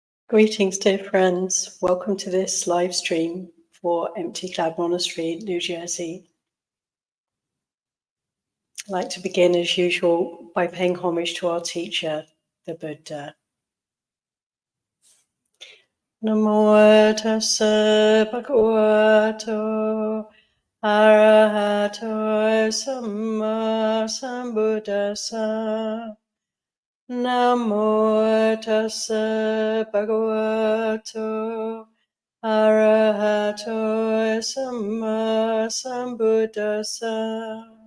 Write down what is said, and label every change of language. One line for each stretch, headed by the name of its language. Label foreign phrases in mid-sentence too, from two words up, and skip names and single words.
English: Greetings, dear friends. Welcome to this live stream for Empty Cloud Monastery, New Jersey. I'd like to begin, as usual, by paying homage to our teacher, the Buddha.
Pali: Namo tassa bhagavato arahato samma sambuddhassa. Namo tassa bhagavato arahato samma sambuddhassa.